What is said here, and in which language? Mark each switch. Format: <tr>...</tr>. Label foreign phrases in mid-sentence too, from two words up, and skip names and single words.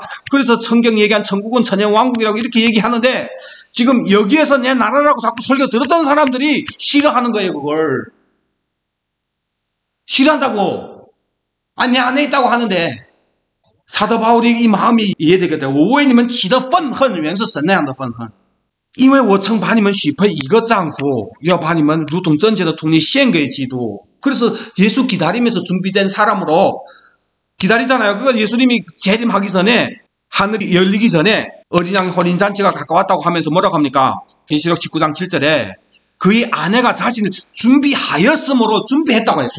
<ko>그래서 성경이 얘기한 천국은 천연왕국이라고 이렇게 얘기하는데, 지금 여기에서 내 나라라고 자꾸 설교 들었던 사람들이 싫어하는 거예요, 그걸. 싫어한다고. 아니, 내 안에 있다고 하는데, 사도 바울이 이 마음이 이해되거든.</ko> <zh>我为你们起的愤恨原是神那样的愤恨。因为我曾把你们许配一个丈夫，要把你们如同贞洁的童女献给基督。</zh> <ko>그래서 예수 기다리면서 준비된 사람으로 기다리잖아요. 그거 예수님이 재림하기 전에, 하늘이 열리기 전에 어린 양의 혼인잔치가 가까웠다고 하면서 뭐라고 합니까? 계시록 19장 7절에 그의 아내가 자신을 준비하였으므로, 준비했다고 해요.</ko>